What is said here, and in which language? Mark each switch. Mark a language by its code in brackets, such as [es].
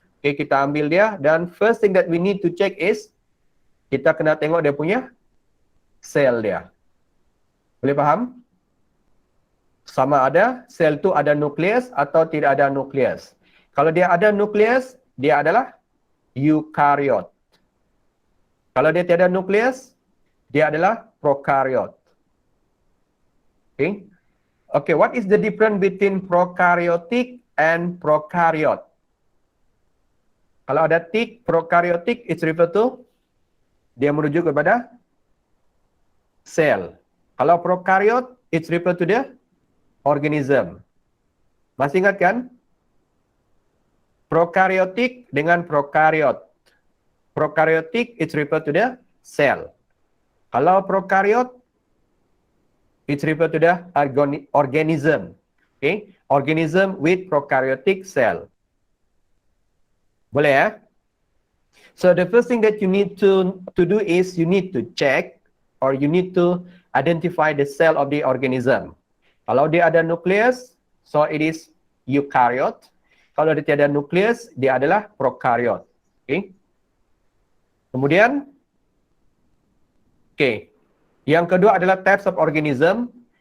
[ms] Okay, kita ambil dia dan [en] first thing that we need to check is [ms] kita kena tengok dia punya sel dia. Boleh faham? Sama ada sel tu ada nukleus atau tidak ada nukleus. Kalau dia ada nukleus, dia adalah eukariot. Kalau dia tiada nukleus, dia adalah prokariot. Okay. [en] Okay, what is the difference between prokaryotic and prokaryot? [ms] Kalau ada tik, prokaryotic, [en] it's referred to, [ms] dia merujuk kepada sel. Kalau prokaryot, [en] it's referred to the organism. [ms] Masih ingat kan? [en] Prokaryotic dengan prokaryot. Prokaryotic, it's referred to the cell. Kalau prokaryot, it's referred to the organism. Okay? Organism with prokaryotic cell. [ms] Boleh ya? [en] So the first thing that you need to do is you need to check or you need to identify the cell of the organism. [ms] Kalau dia ada nukleus, [en] so it is eukaryote. [ms] Kalau dia tiada nukleus, dia adalah prokaryot. Okay? Kemudian, okay. Yang kedua adalah [en] types of organism.